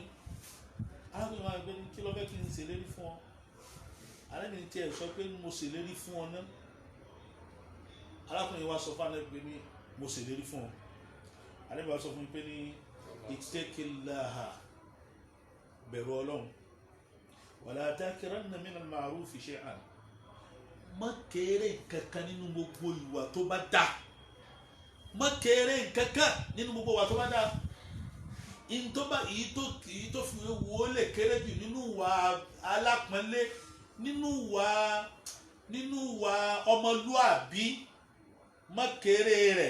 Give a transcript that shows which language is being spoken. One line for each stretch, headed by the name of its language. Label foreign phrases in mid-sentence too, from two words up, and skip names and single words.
Yoruba: arákùnrin wa gbé ní kí ló fẹ́ kí n ṣèlérí fún ọ. ànábì ní tiẹ̀ sọ pé mo ṣèlérí fún ọ náà. arákùnrin wa sọ fún ànábì pé ní mo ṣèlérí fún ọ. ànábì wa sọ fún mi pé ní ittaqillaha, bẹ̀rù Ọlọ́run,
Arabic: ولا تحقرن من المعروف شيئا,
Yoruba: má kéré kankan nínú gbogbo ìwà tó bá dá, má kéré kankan nínú gbogbo ìwà tó bá dá. èyí tó fi wo lè kéré jù nínú ìwà alápọ̀nlé, nínú ìwà ọmọlúàbí, má kéré rẹ̀.